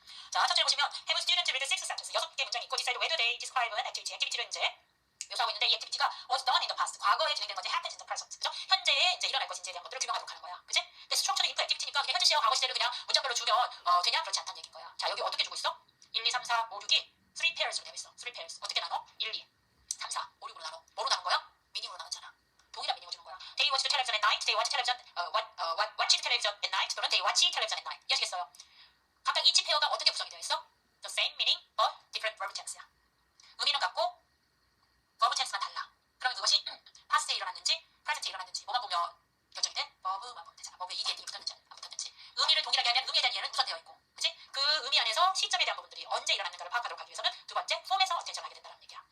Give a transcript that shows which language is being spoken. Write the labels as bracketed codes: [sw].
[ko] 자, 첫째로 보시면 [en] have students read six sentences. [ko] 6개 문장이 있고 [en] decide whether they describe an activity. [ko] 액티비티를 이제 묘사하고 있는데 이 액티비티가 [en] was done in the past. [ko] 과거에 진행된 건지 [en] happens in the present. [ko] 그죠? 현재에 이제 일어날 것인지에 대한 것들을 규명하도록 하는 거야. 그치? 근데 structured input activity니까 그냥 현재 시와 과거 시제를 그냥 문장별로 주면 되냐? 그렇지 않다는 얘기인 거야. 자, 여기 어떻게 주고 있어? 1, 2, 3, 4, 5, 6이 3 pairs로 되어 있어. 3 pairs. 어떻게 나눠? 1, 2, 3, 4, 5, 6으로 나눠. 뭐로 나눈 거야? 미닝으로 나눴잖아. 동일한 미닝을 주는 거야. [en] They watch television at night. They watch television, watch television at night. 또는 they watch television at night. [ko] 이해하시겠어요? 각각 each 페어가 어떻게 구성이 되어 있어? [en] The same meaning but different verb tense야. [ko] 의미는 같고 verb tense만 달라. 그러면 그것이 past에 일어났는지 present에 일어났는지 뭐만 보면 결정이 돼? verb만 보면 되잖아. verb에 ed, ending이 붙었는지 안 붙었는지. 의미를 동일하게 하면 의미에 대한 이해는 우선되어 있고, 그치? 그 의미 안에서 시점에 대한 부분들이 언제 일어났는가를 파악하도록 하기 위해서는 두 번째 폼에서 어텐션을 하게 된다는 얘기야.